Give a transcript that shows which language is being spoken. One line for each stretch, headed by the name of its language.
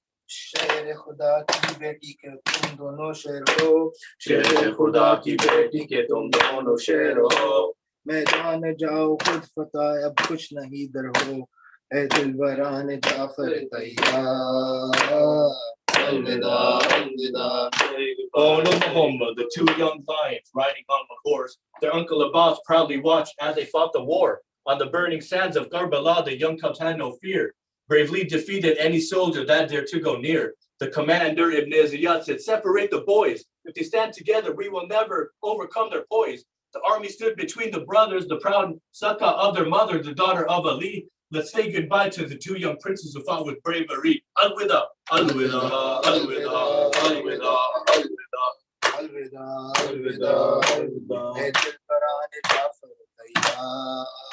Hindi: शेर खुदा की बेटी के तुम दोनों शेर हो शेर खुदा की बेटी के तुम दोनों शेर हो मैदान जाओ खुद फतह अब कुछ नहीं डर हो ए दिलबरान जाफर तैयार Alvida, alvida.
English: Oh no Muhammad, the two young lions riding on a horse. Their uncle Abbas proudly watched as they fought the war. On the burning sands of Karbala, the young cubs had no fear. Bravely defeated any soldier that dared to go near. The commander Ibn Ziyad said, separate the boys. If they stand together, we will never overcome their poise. The army stood between the brothers, the proud Saka of their mother, the daughter of Ali. Let's say goodbye to the two young princes who fought with bravery.
Hindi: Alwida, alwida, alwida, alwida, alwida. अलविदा अलविदा अलविदा ए दिलबरान जाफर तैयार